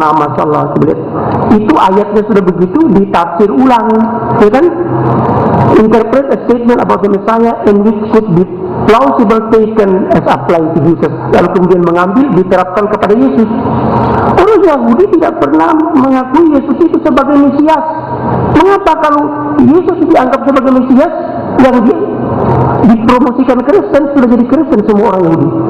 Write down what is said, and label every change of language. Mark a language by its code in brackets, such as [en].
[id] Nah, masalah itu ayatnya sudah begitu ditafsir ulang, ya kan? [en] Interpret a statement about the Messiah and which could be plausible taken as applied to Jesus. [id] Lalu kemudian mengambil diterapkan kepada Yesus. Orang Yahudi tidak pernah mengakui Yesus itu sebagai Mesias. Mengapa kalau Yesus dianggap sebagai Mesias yang dipromosikan Kristen, sudah jadi Kristen semua orang Yahudi?